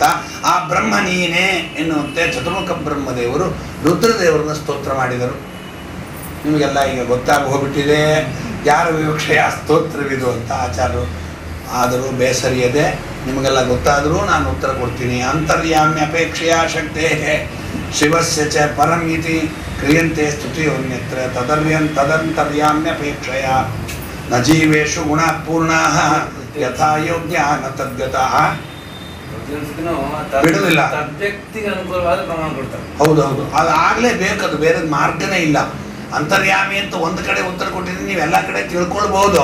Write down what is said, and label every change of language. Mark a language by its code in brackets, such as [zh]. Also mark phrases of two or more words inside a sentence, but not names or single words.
[kn] ಆ ಬ್ರಹ್ಮ ನೀನೇ ಎನ್ನುವಂತೆ ಚತುರ್ಮುಖ ಬ್ರಹ್ಮದೇವರು ರುದ್ರದೇವರನ್ನ ಸ್ತೋತ್ರ ಮಾಡಿದರು. ನಿಮಗೆಲ್ಲ ಈಗ ಗೊತ್ತಾಗಿ ಹೋಗ್ಬಿಟ್ಟಿದೆ ಯಾರ ವಿವಕ್ಷೆಯ ಸ್ತೋತ್ರವಿದು ಅಂತ ಆಚಾರ್ಯರು. ಆದರೂ ಬೇಸರಿಯದೆ ನಿಮಗೆಲ್ಲ ಗೊತ್ತಾದರೂ ನಾನು ಉತ್ತರ ಕೊಡ್ತೀನಿ. [sa] ಅಂತರ್ಯಾಮ್ಯ ಅಪೇಕ್ಷೆಯ ಶಕ್ತೇ ಶಿವಸ್ಯ ಚ ಪರಂ ಇತಿ ಕ್ರಿಯಂತೆ ಸ್ತುತಿಯೋನ್ಯತ್ರ ತದಂತರ್ಯಾಮ್ಯಪೇಕ್ಷೆಯ ನ ಜೀವೇಶು ಗುಣ ಪೂರ್ಣಃ ಯಥಾ ಯೋಗ್ಯ ನ ತದ್ಗತಃ. [kn] ಬಿಡುವುದಿಲ್ಲ, ವ್ಯಕ್ತಿಗೆ ಅನುಕೂಲವಾದ ಪ್ರಮಾಣ ಕೊಡ್ತಾರೆ. ಹೌದೌದು, ಅದು ಆಗಲೇ ಬೇಕದು, ಬೇರೆ ಮಾರ್ಗನೇ ಇಲ್ಲ. ಅಂತರ್ಯಾಮಿ ಅಂತ ಒಂದು ಕಡೆ ಉತ್ತರ ಕೊಟ್ಟಿದ್ದೀನಿ, ನೀವೆಲ್ಲ ಕಡೆ ತಿಳ್ಕೊಳ್ಬಹುದು.